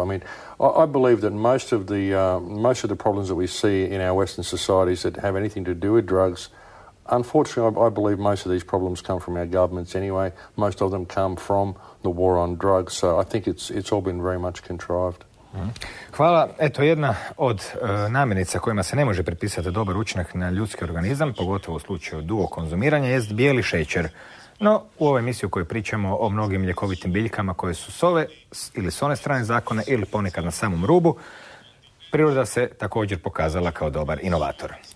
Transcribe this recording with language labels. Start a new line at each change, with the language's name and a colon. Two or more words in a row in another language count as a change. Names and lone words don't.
English: I mean, I believe that most of the problems that we see in our Western societies that have anything to do with drugs, unfortunately, I believe most of these problems come from our governments anyway. Most of them come from the war on drugs. So I think it's all been very much contrived.
Croatian: Hvala. Eto, jedna od namirnica kojima se ne može pripisati dobar učinak na ljudski organizam, pogotovo u slučaju dugo konzumiranja, jest bijeli šećer. No, u ovoj emisiji u kojoj pričamo o mnogim ljekovitim biljkama koje su s ove ili s one strane zakona ili ponekad na samom rubu, priroda se također pokazala kao dobar inovator.